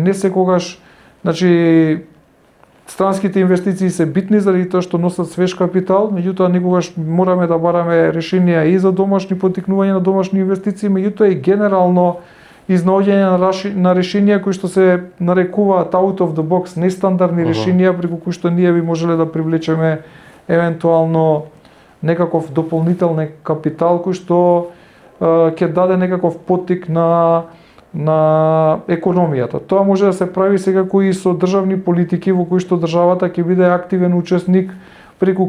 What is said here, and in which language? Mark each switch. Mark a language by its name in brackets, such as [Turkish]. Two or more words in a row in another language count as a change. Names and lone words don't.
[Macedonian] Не секогаш, значи странските инвестиции се битни заради тоа што носат свеж капитал, меѓутоа некогаш мораме да бараме решенија и за домашни поттикнување на домашни инвестиции, меѓутоа и генерално изнаоѓање на решенија кои што се нарекуваат [English] out of the box, [Macedonian] нестандардни решенија преку кои што ние би можеле да привлечеме евентуално некаков дополнителен капитал кој што ќе даде некаков поттик на економијата. Тоа може да се прави секако и со државни политики во кои што државата ќе биде активен учесник преку